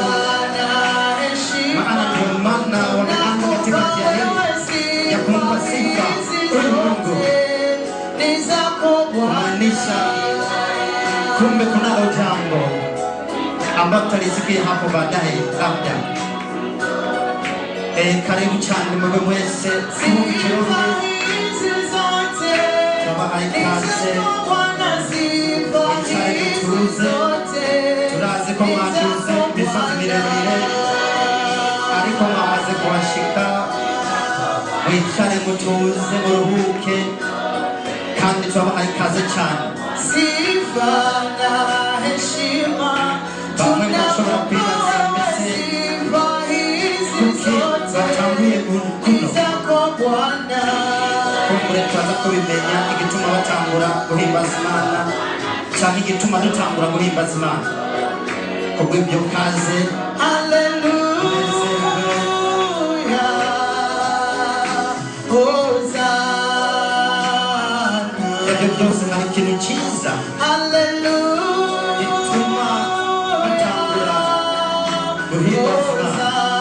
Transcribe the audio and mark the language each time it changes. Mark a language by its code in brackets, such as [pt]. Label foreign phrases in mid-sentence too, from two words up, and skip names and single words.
[sw] Maana ndio maana wanaanza katika njia hii ya kumpa sifa huyu Mungu, kumaanisha kumbe kunalo jambo ambalo tutalisikia hapo baadaye labda. [rw] Karibu cyane mwe mwese mu kirori tubahaye ikaze, mwicare mutuze. Turazi ko mwaduze imisozi miremire, ariko mwamaze kuhashika. Mwicare mutuze, muruhuke, kandi tubahaye ikaze cyane. [sw] Sifa na heshima [rw] Bamwe bashobora kwibaza mbese kuki batanguye kuno. Kumbure turaza kubimenya igituma batangura guhimbaza Imana, cyangwa igituma dutangura guhimbaza Imana. Kubw'ibyo kaze, ibyo byose hari ikintu cyiza gituma batangura guhimbaza Imana.